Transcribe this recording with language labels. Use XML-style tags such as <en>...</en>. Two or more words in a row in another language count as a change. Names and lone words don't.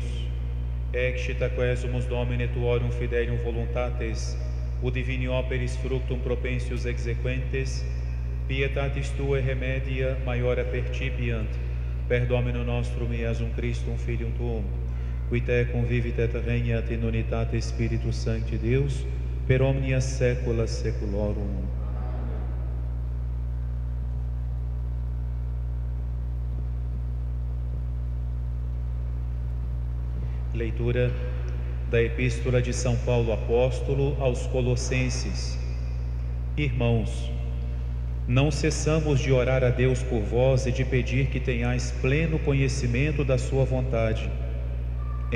<la>Exita quesumus Domine tuorum fidelium voluntates, ut divini operis fructum propensius exequentes, pietatis Tuae remedia maiora percipiant, per Domino nostrum Iesum Christum Filium Tuum, qui Te convivit et regnat in unitate Spiritus Sancti Deus, per omnia saecula saeculorum.</la> <pt>Leitura da Epístola de São Paulo Apóstolo aos Colossenses. Irmãos, não cessamos de orar a Deus por vós e de pedir que tenhais pleno conhecimento da sua vontade, em</pt>